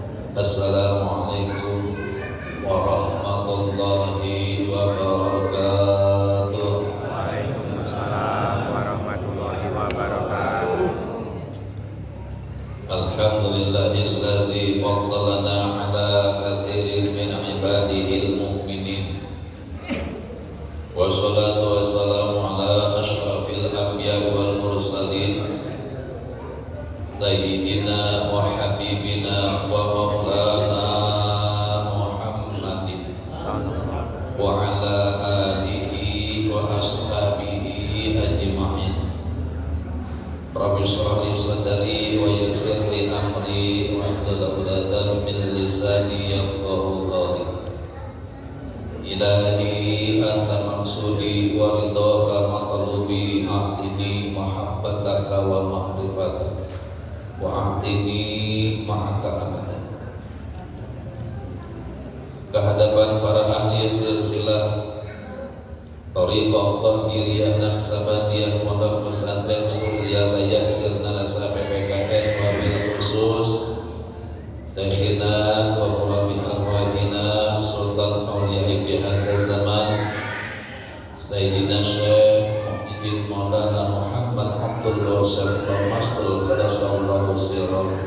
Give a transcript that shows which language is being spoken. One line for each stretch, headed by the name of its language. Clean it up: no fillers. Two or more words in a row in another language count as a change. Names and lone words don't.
Arabic: السلام عليكم ورحمة الله وبركاته. وعليكم السلام ورحمة الله وبركاته. الحمد لله الذي فضلنا على كثير من عباده المؤمنين. والصلاة والسلام على أشرف الأنبياء والمرسلين سيدنا وحبيبنا ومولانا محمد وعلى آله وأصحابه أجمعين. رب اشرح لي صدري ويسر لي أمري واحلل عقدة من لساني يفقهوا قولي. إلهي أنت مقصودي ورضاك مطلوبي، أعطني محبتك ومعرفتك وأعطني معك أبدا.
Indonesian: Kehadapan para ahli silsilah Thariqah Qadiriyah Naqsabandiyah Pondok Pesantren Surya Layak Sirna Rasa PPKN
Arabic: وبالخصوص شيخنا ومربي أرواحنا
Indonesian: Sultan Auliya fi Hassan Zaman Sayyidina Syekh Muhyiddin Maulana Muhammad Abdullah Syarifah Mastul
Arabic: قدس الله سره